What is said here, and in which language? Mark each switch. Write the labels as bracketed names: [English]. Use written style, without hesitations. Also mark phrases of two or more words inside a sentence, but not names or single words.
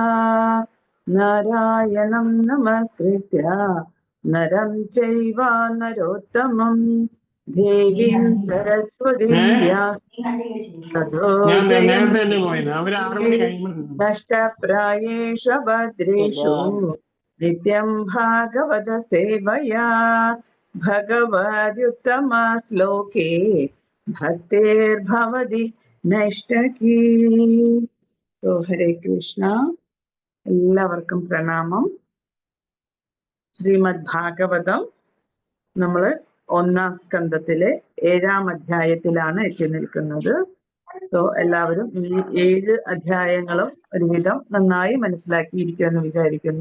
[Sanskrit] नारायणं नमस्कृत्य नरं चैव नरोत्तमं देवीं सरस्वतीं नष्टप्रायेषु भद्रेषु नित्यं भागवत सेवया भगवद्युत्तमश्लोके भक्तिर्भवति नष्टकी। [Hindi] तो हरे कृष्ण [Malayalam] എല്ലാവർക്കും പ്രണാമം. ശ്രീമദ് ഭാഗവതം നമ്മൾ 1-ാം സ്കന്ധത്തിലെ 7-ാം അധ്യായത്തിലാണ് എത്തി നിൽക്കുന്നത്. സോ എല്ലാവരും ഈ 7 അധ്യായങ്ങളും ഒരുവിധം നന്നായി മനസ്സിലാക്കിയിരിക്കുമെന്ന് വിചാരിക്കുന്നു.